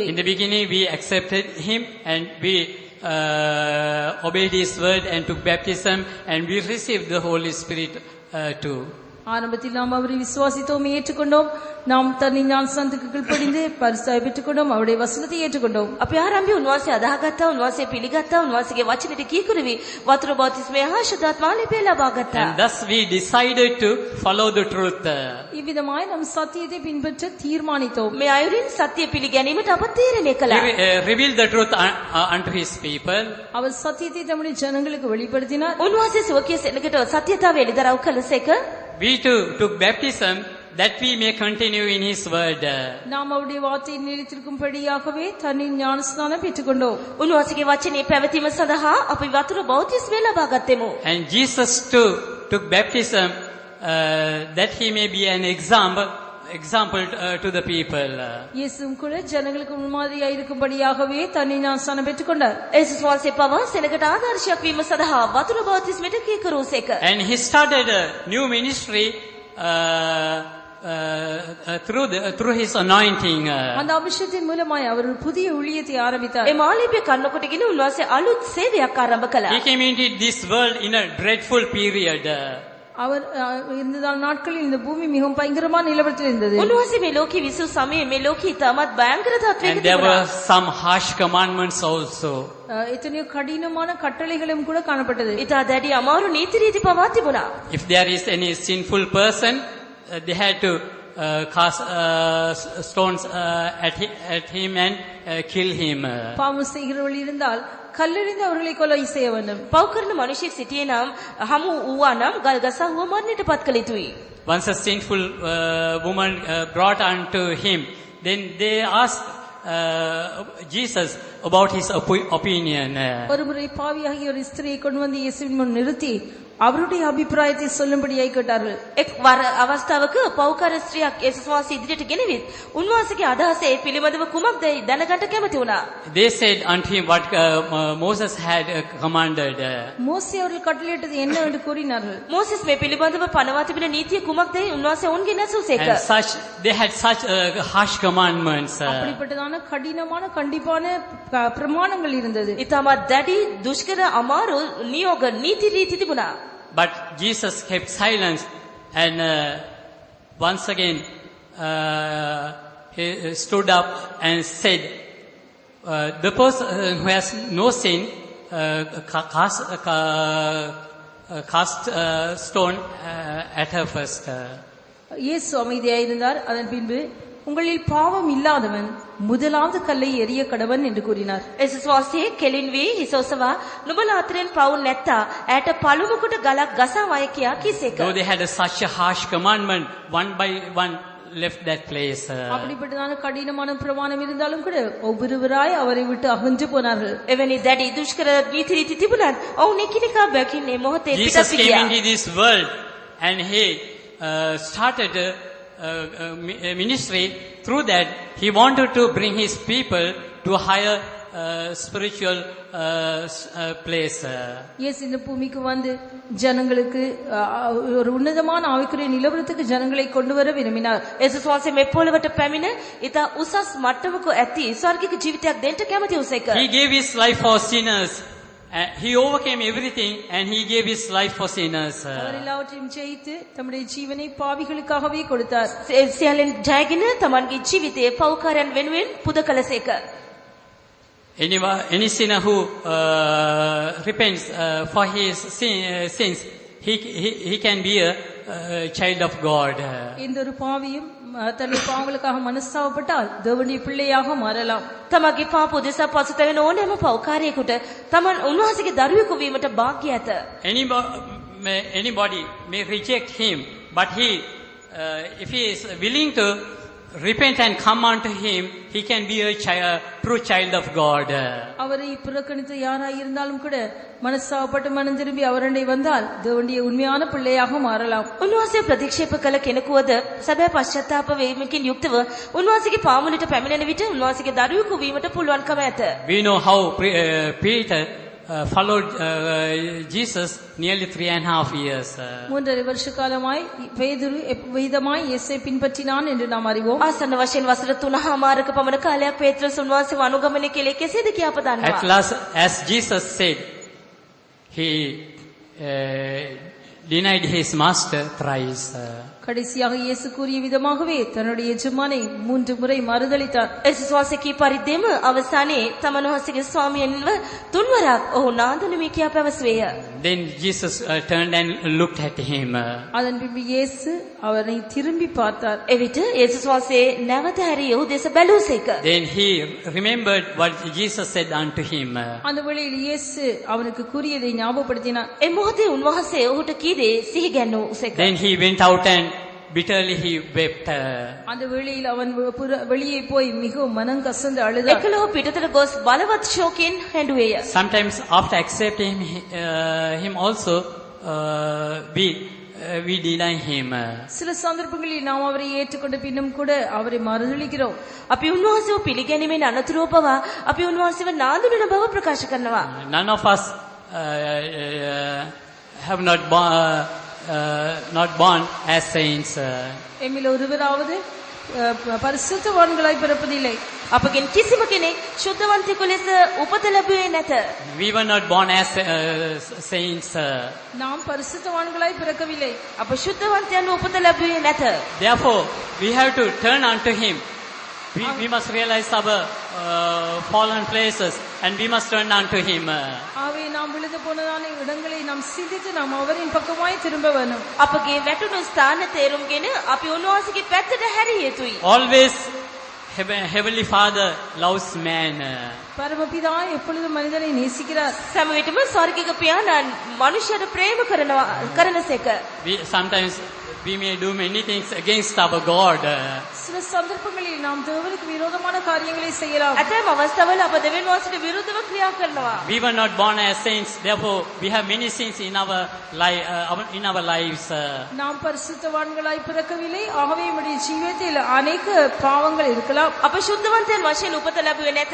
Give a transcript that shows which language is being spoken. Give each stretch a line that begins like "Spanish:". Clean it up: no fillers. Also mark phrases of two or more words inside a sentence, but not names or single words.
English: In the beginning we accepted him and we obeyed his word and took baptism and we received the Holy Spirit too.
Tamil: ஆரம்பத்தில் நாம் அவரை விசுவாசித்தோம், ஏற்றுக்கொண்டோம். நாம் தன்னை ஞானஸ்நானத்துக்கு கீழ்ப்படிந்து பரிசுத்தாய் பெற்றுக்கொண்டோம், அவருடைய வசனத்தை ஏற்றுக்கொண்டோம்.
Sinhala: අපි ආරම්භයේ උන්වහන්සේ අදහාගත්තා, උන්වහන්සේ පිළිගත්තා, උන්වහන්සේගේ වචනෙට කීකරුවි, වතුර බෞතිස්මය හා ශුද්ධාත්මාලේපය ලබා ගත්තා.
English: And thus we decided to follow the truth.
Tamil: இவ்விதமாய் நாம் சத்தியத்தை பின்பற்ற தீர்மானித்தோம்.
Sinhala: මේ අයුරින් සත්‍ය පිළිගැනීමට අප තීරණය කළා.
English: He revealed the truth unto his people.
Tamil: அவர் சத்தியத்தை தம்முடைய ஜனங்களுக்கு வெளிப்படுத்தினார்.
Sinhala: උන්වහන්සේ සුවකිය සෙනඟට සත්‍යතාවය එළිදරව් කළසේක.
English: We too took baptism that we may continue in his word.
Tamil: நாம் அவருடைய வார்த்தையை நிலைத்திருக்கும்படியாகவே தன்னில் ஞானஸ்நானம் பெற்றுக்கொண்டோம்.
Sinhala: උන්වහන්සේගේ වචනේ පැවතීම සඳහා අපි වතුර බෞතිස්මය ලබා ගත්තෙමු.
English: And Jesus too took baptism that he may be an example to the people.
Tamil: இயேசுவும் கூட ஜனங்களுக்கு முன்மாதிரியாய் இருக்கும்படியாகவே தன்னில் ஞானஸ்நானம் பெற்றுக்கொண்டார்.
Sinhala: යේසුස් වහන්සේ පවා සෙනඟට ආදර්ශයක් වීම සඳහා වතුර බෞතිස්මයට කීකරුවසේක.
English: And he started a new ministry through his anointing.
Tamil: அந்த அபிஷேகத்தின் மூலமாய் அவர் ஒரு புதிய ஊழியத்தை ஆரம்பித்தார்.
Sinhala: ඒ මාලිපය කන්නකොටගෙන උන්වහන්සේ අලුත් සේවයක් ආරම්භ කළා.
English: He came into this world in a dreadful period.
Tamil: அவர் இருந்த நாட்களில் இந்த பூமி மிகவும் பயங்கரமான நிலவரத்தில் இருந்தது.
Sinhala: උන්වහන්සේ මේ ලෝකෙ විසු සමයේ මේ ලෝකෙ තමත් භයංකර තත්වයක
English: And there were
Sinhala: තිබුණා.
English: some harsh commandments also.
Tamil: எத்தனையோ கடினமான கட்டளைகளும் கூட காணப்பட்டது.
Sinhala: ඉතා දැඩි අමාරු නීති රීති පවා තිබුණා.
English: If there is any sinful person, they had to cast stones at him and kill him.
Tamil: பாவம் செய்கிறவர்கள் இருந்தால் கல்லெறிந்து அவர்களை கொலை செய்ய வேண்டும்.
Sinhala: පව් කරන මිනිසෙක් සිටියේ නම් හමු වූවා නම් ගල් ගසා හුව මරණයට පත් කළ යුතුයි.
English: Once a sinful woman brought unto him, then they asked Jesus about his opinion.
Tamil: ஒருமுறை பாவியாகிய ஒரு ஸ்திரியை கொண்டு வந்து இயேசுவின் முன் நிறுத்தி அவருடைய அபிப்பிராயத்தை சொல்லும்படியாய் கேட்டார்கள்.
Sinhala: එක් වර අවස්ථාවක පව්කර ස්ත්‍රියක් යේසුස් වහන්සේ ඉදිරියට ගෙනවිත් උන්වහන්සේගේ අදහස ඒ පිළිබඳව කුමක්දයි දැනගන්න කැමති වුණා.
English: They said unto him what Moses had commanded.
Tamil: மோசே அவர்கள் கட்டளையிட்டது என்ன என்று கூறினார்கள்.
Sinhala: මෝසෙස් මේ පිළිබඳව පනවා තිබෙන නීතිය කුමක්දයි උන්වහන්සේ ඔවුන්ගෙන් ඇසූසේක.
English: And they had such harsh commandments.
Tamil: அப்படிப்பட்டதான கடினமான கண்டிப்பான பிரமாணங்கள் இருந்தது.
Sinhala: ඉතාමත් දැඩි දුෂ්කර අමාරු නියෝග නීති රීති තිබුණා.
English: But Jesus kept silence and once again he stood up and said, the person who has no sin cast stone at her first.
Tamil: இயேசு அமைதியாய் இருந்தார். அதன் பின்பு உங்களில் பாவம் இல்லாதவன் முதலாவது கல்லை எறிய கடவன் என்று கூறினார்.
Sinhala: යේසුස් වහන්සේ කෙලින් වී හිස ඔසවා නුඹලා අතරින් පව් නැත්තා ඇයට පළමුකට ගලක් ගසා වය කියා කීසේක.
English: Though they had such a harsh commandment, one by one left that place.
Tamil: அப்படிப்பட்டதான கடினமான பிரமாணம் இருந்தாலும் கூட ஒவ்வொருவராய் அவரை விட்டு அகன்று போனார்கள்.
Sinhala: එවැනි දැඩි දුෂ්කර නීති රීති තිබුණත් ඔවුන් එකිනෙකා බැකින් මේ මොහොතේ
English: Jesus
Sinhala: පිටත්
English: came
Sinhala: ගියා.
English: into this world and he started ministry. Through that he wanted to bring his people to a higher spiritual place.
Tamil: இயேசு இந்த பூமிக்கு வந்து ஜனங்களுக்கு ஒரு உன்னதமான ஆவிக்குரிய நிலவரத்துக்கு ஜனங்களை கொண்டு வர விரும்பினார்.
Sinhala: යේසුස් වහන්සේ මේ පොළවට පැමිණ ඉතා උසස් මට්ටමක ඇති ස්වර්ගික ජීවිතයක් දෙන්න කැමති වූ සේක.
English: He gave his life for sinners. He overcame everything and he gave his life for sinners.
Tamil: அவர் எல்லாவற்றையும் ஜெயித்து தம்முடைய ஜீவனை பாவிகளுக்காகவே கொடுத்தார்.
Sinhala: සියල්ලෙන් ජයගෙන තමන්ගේ ජීවිතයේ පව්කාරයන් වෙනුවෙන් පුද කළ සේක.
English: Any sinner who repents for his sins, he can be a child of God.
Tamil: இந்த ஒரு பாவியும் தன்னுடைய பாவங்களுக்காக மனஸ்தாபப்பட்டால் தேவனுடைய பிள்ளையாக மாறலாம்.
Sinhala: තමගේ පාප උදෙසා පසුතැවෙන ඕනෑම පව්කාරයෙකුට තමන් උන්වහන්සේගේ දරුවෙකු වීමට වාග්ය ඇත.
English: Anybody may reject him, but if he is willing to repent and come unto him, he can be a true child of God.
Tamil: அவரை புறக்கணித்து யாராய் இருந்தாலும் கூட மனஸ்தாபப்பட்டு மனம் திரும்பி அவரண்டை வந்தால் தேவனுடைய உண்மையான பிள்ளையாக மாறலாம்.
Sinhala: උන්වහන්සේ ප්‍රතික්ෂේප කළ කෙනෙකුවද සැබෑ පශ්චාත්තාප වීමකින් යුක්තව උන්වහන්සේගේ පාමුලට පැමිණෙන විට උන්වහන්සේගේ දරුවෙකු වීමට පුළුවන්කම ඇත.
English: We know how Peter followed Jesus nearly 3.5 years.
Tamil: 3.5 வருஷ காலமாய் பேதுரு விதமாய் இயேசுவை பின்பற்றினான் என்று நாம் அறிவோம்.
Sinhala: ආසන්න වශයෙන් වසර 3.5ක පමණ කාලයක් පේත්‍රස් උන්වහන්සේව අනුගමනය කළේ කෙසේද කියා අප දන්නවා.
English: At last, as Jesus said, he denied his master thrice.
Tamil: கடைசியாக இயேசு கூறிய விதமாகவே தன்னுடைய எஜமானை 3 முறை மறுதலித்தார்.
Sinhala: යේසුස් වහන්සේ කී පරිද්දෙම අවසානයේ තමන් වහන්සේගේ ස්වාමියන්ව 3 වරක් ඔහු නාඳුනමි කියා පැවසුවේය.
English: Then Jesus turned and looked at him.
Tamil: அதன் பின்பு இயேசு அவரை திரும்பி பார்த்தார்.
Sinhala: එවිට යේසුස් වහන්සේ නැවත හැරී ඔහු දෙස බැලූසේක.
English: Then he remembered what Jesus said unto him.
Tamil: அந்த வேளையில் இயேசு அவனுக்கு கூறியதை ஞாபகப்படுத்தினார்.
Sinhala: ඒ මොහොතේ උන්වහන්සේ ඔහුට කී දේ සිහි ගැන්වූසේක.
English: Then he went out and bitterly he wept.
Tamil: அந்த வேளையில் அவன் வெளியே போய் மிகவும் மனம் கசந்து அழுதார்.
Sinhala: එකලෝ පිටතට ගොස් බලවත් ශෝකයෙන් හැඬුවේය.
English: Sometimes after accepting him also we deny him.
Tamil: சில சந்தர்ப்பங்களில் நாம் அவரை ஏற்றுக்கொண்ட பின்னும் கூட அவரை மறுதலிக்கிறோம்.
Sinhala: අපි උන්වහන්සේව පිළිගැනීමෙන් අනතුරුව පවා අපි උන්වහන්සේව නාඳුනන බව ප්‍රකාශ කරනවා.
English: None of us have not born as saints.
Tamil: எம்மில் ஒருவராவது பரிசுத்தவான்களாய் பிறப்பதில்லை.
Sinhala: අපගෙන් කිසිම කෙනෙක් ශුද්ධවන්තයෙකු ලෙස උපත ලැබුවේ නැත.
English: We were not born as saints.
Tamil: நாம் பரிசுத்தவான்களாய் பிறக்கவில்லை.
Sinhala: අප ශුද්ධවන්තයන් උපත ලැබුවේ නැත.
English: Therefore, we have to turn unto him. We must realize our fallen places and we must turn unto him.
Tamil: ஆவே நாம் விழுந்து போனதான இடங்களை நாம் சிந்தித்து நாம் அவரின் பக்கமாய் திரும்ப வேண்டும்.
Sinhala: අපගේ වැටුණු ස්ථාන තේරුම්ගෙන අපි උන්වහන්සේගේ පැත්තට හැරිය යුතුයි.
English: Always Heavenly Father loves man.
Tamil: பரமபிதா எப்பொழுதும் மனிதனை நேசிக்கிறார்.
Sinhala: සෑම විටම ස්වර්ගික පියාණන් මනුෂ්‍යයට ප්‍රේම කරනසේක.
English: Sometimes we may do many things against our God.
Tamil: சில சந்தர்ப்பங்களில் நாம் தேவனுக்கு விரோதமான காரியங்களை செய்யலாம்.
Sinhala: ඇතැම් අවස්ථාවල අප දෙවියන් වහන්සේට විරුද්ධව ක්‍රියා කරනවා.
English: We were not born as saints, therefore we have many sins in our lives.
Tamil: நாம் பரிசுத்தவான்களாய் பிறக்கவில்லை, ஆகவே நம்முடைய ஜீவிதத்தில் अनेक பாவங்கள் இருக்கலாம்.
Sinhala: අප ශුද්ධවන්තයන් වශයෙන් උපත ලැබුවේ නැත.